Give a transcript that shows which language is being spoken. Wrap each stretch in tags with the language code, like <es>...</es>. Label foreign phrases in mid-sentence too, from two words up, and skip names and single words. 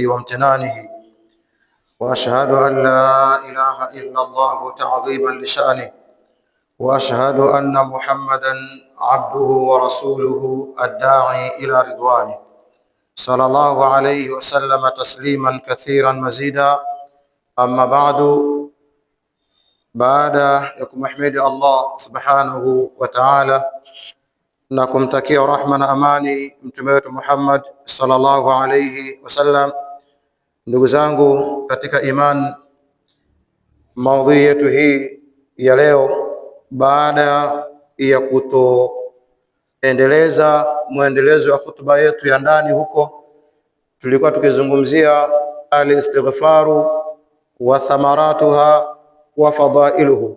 <ar>وامتنانه، وأشهد أن لا إله إلا الله تعظيما لشأنه، وأشهد أن محمدا عبده ورسوله الداعي إلى رضوانه، صلى الله عليه وسلم تسليما كثيرا مزيدا.</ar> <sw>أما baada ya kumhimidi</sw> <ar>الله سبحانه وتعالى</ar> <sw>na kumtakia rahma na amani mtume wetu Muhammad</sw> <ar>صلى الله عليه وسلم,</ar> <sw>ndugu zangu katika iman, maudhui yetu hii ya leo, baada ya kutoendeleza muendelezo wa hutuba yetu ya ndani, huko tulikuwa tukizungumzia</sw> <ar>الاستغفار وثمراتها وفضائله.</ar>